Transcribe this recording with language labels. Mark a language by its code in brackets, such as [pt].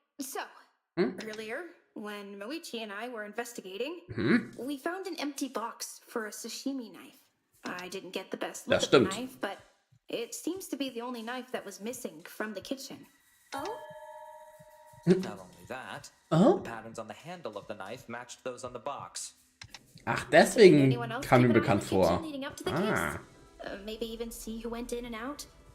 [en] So, earlier, when Moichi and I were investigating, we found an empty box for a sashimi knife. I didn't get the best look at the knife, but it seems to be the only knife that was missing from the kitchen. Oh? Not only that, the patterns on the handle of the knife matched those on the box. [de] Ach, deswegen kam mir bekannt vor. Ah. [en] Maybe even see who went in and out?